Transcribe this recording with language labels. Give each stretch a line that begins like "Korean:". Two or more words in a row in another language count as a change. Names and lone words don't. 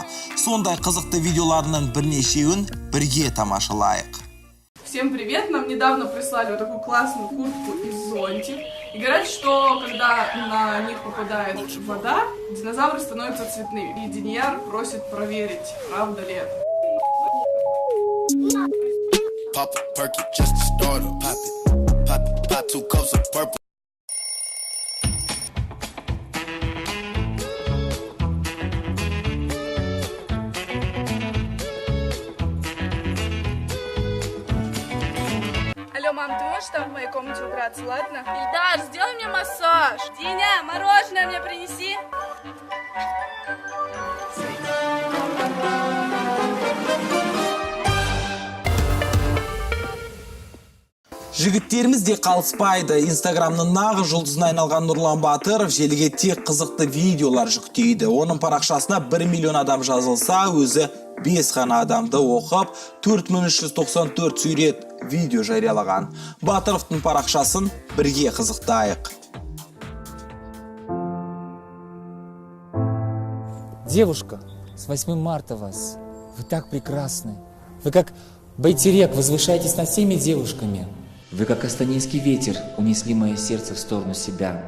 Kazakh: Сондай қызықты видеоларының бірнешеуін бірге тамашалайық.
Russian: Всем привет! Нам недавно прислали вот такую классную куртку и зонтик. И говорят, что когда на них попадает вода, динозавры становятся цветными. И Денияр просит проверить, правда ли это.
English: Pop a perky just to start up. Pop it, pop 2 cups of purple.
Russian: Алло, мам, ты можешь там в моей комнате убраться, ладно? Ильдар, сделай мне массаж. Диня, мороженое мне принеси.
Kazakh: Жігіттеріміз де қалыспайды. Инстаграмның нағы жұлдызына айналған Нұрлан Батыров желіге тек қызықты видеолар жүктейді. Оның парақшасына 1 миллион адам жазылса, өзі 5 ғана адамды оқып, 4394 сурет видео жариялаған. Батыровтың парақшасын бірге қызықтайық.
Russian: Девушка, с 8 марта вас. Вы так прекрасны. Вы как байтерек, возвышаетесь над всеми девушками. Вы как астанинский ветер унесли мое сердце в сторону себя.